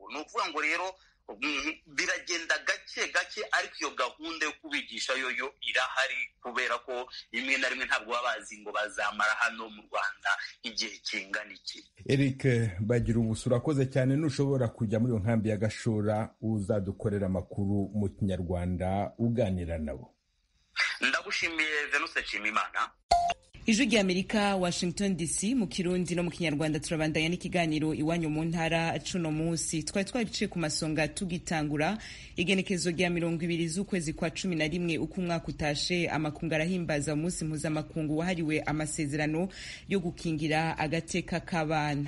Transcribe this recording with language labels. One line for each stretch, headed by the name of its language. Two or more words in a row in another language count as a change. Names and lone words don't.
Kinyarwanda: Ni ukuvuga ngo rero biragenda gake gake, ariko iyo gahunda yo kubigisha yo irahari, kubera ko rimwe na rimwe ntabwo baba bazi ngo bazamara hano mu Rwanda igihe kingana iki. Eric bagira ubusura, urakoze cyane. Nushobora kujya muri iyo nkambi ya Gashora uzadukorera amakuru mu Kinyarwanda uganira nabo. Ndagushimiye Venuse Nshimiyimana. Ijwi ry'Amerika, Washington DC, mu Kirundi no mu Kinyarwanda.
Rundi: Turabandanya n'ikiganiro iwanyu mu ntara. Cuno munsi twari twariciye ku masonga tugitangura igenekezo rya 20 z'ukwezi kwa 11 uko umwaka utashe. Amakungu arahimbaza umunsi mpuzamakungu wahariwe amasezerano yo gukingira agateka k'abana.